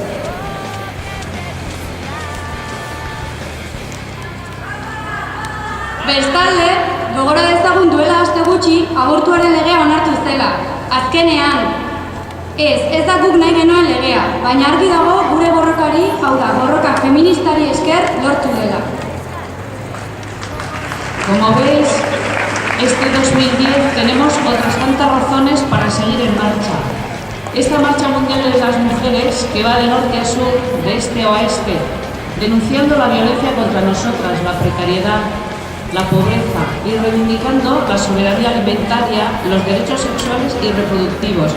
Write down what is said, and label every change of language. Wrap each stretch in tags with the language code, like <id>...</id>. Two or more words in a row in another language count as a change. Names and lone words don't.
<eu>Bestalde, gogora dezagun duela aste gutxi abortuaren legea onartu zela. Azkenean, ez da guk nahi genuen legea, baina argi dago gure borrokari, hau da, borroka feministari esker lortu dela.</eu> <es>Como veis, este 2010 tenemos otras tantas razones para seguir en marcha. Esta marcha mundial de las mujeres que va de norte a sur, de este a oeste, denunciando la violencia contra nosotras, la precariedad, la pobreza y reivindicando la soberanía alimentaria, los derechos sexuales y reproductivos.</es>